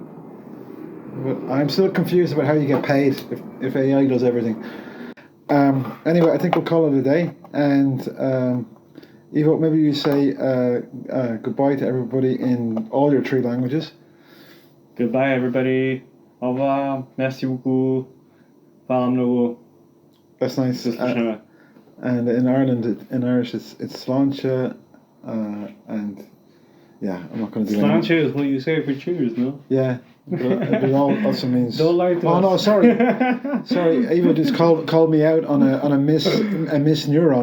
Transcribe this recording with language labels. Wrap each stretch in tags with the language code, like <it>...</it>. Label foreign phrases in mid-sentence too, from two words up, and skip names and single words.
<en>But I'm still confused about how you get paid if AI does everything. Anyway, I think we'll call it a day. And Ivo, maybe you say goodbye to everybody in all your 3 languages. Goodbye, everybody.</en> <fr>Au revoir. Merci beaucoup.</fr> <hr>Hvala mnogo.</hr> <en>That's nice. And in Ireland, in Irish, it's sláinte, and yeah, I'm not going to do that. Sláinte is what you say for cheers, no? Yeah. But it also means. Don't lie to us. Oh no, sorry, sorry. Eva just called me out on a miss neuron.</en>